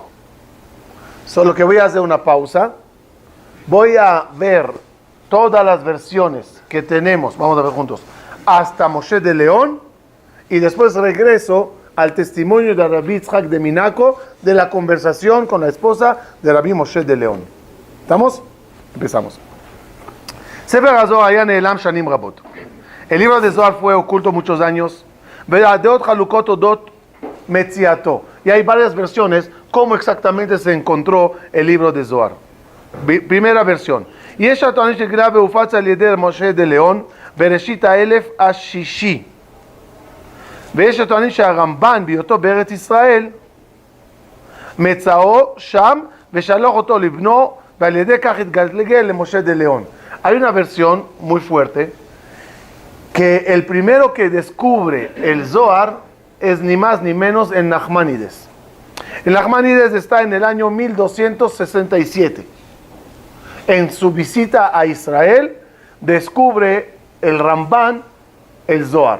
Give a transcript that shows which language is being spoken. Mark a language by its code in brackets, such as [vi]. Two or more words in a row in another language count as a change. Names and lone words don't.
[es] Solo que voy a hacer una pausa. Voy a ver todas las versiones que tenemos, vamos a ver juntos, hasta Moshe de León, y después regreso al testimonio de Rabbi Yitzhak de Minaco de la conversación con la esposa de Rabbi Moshe de León. ¿Estamos? Empezamos. [he] Sefer HaZohar היה נעלם שנים רבות. [es] El libro de Zohar fue oculto muchos años. [he] והדעות חלוקות אודות מציאתו. [es] Y hay varias versiones cómo exactamente se encontró el libro de Zohar. Primera versión. [he] יש הטוענים שגלה והופץ על ידי משה de León בראשית האלף השישי. ויש הטוענים שהרמב"ן בהיותו בארץ ישראל מצאו שם ושלח אותו לבנו Moshe de León. [es] Hay una versión muy fuerte que el primero que descubre el Zohar es ni más ni menos el Nachmanides. El Nachmanides está en el año 1267. En su visita a Israel, descubre el Ramban el Zohar.